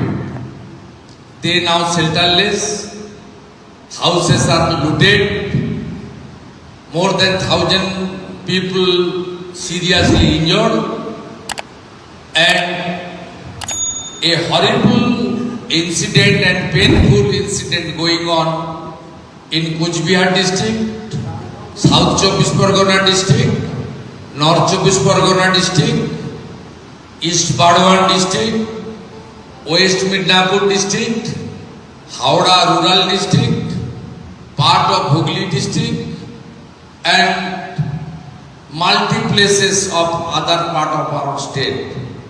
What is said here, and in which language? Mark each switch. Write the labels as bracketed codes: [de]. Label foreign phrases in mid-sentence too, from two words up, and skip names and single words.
[en] They now shelterless, houses are looted, more than 1,000 people seriously injured, and a horrible incident and painful incident going on in Cooch Behar district, South Chobbish Pargona district, North Chobbish Pargona district, East Bardhaman district, West Midnapur district, Howrah rural district, part of Hooghly district, and multi places of other part of our state.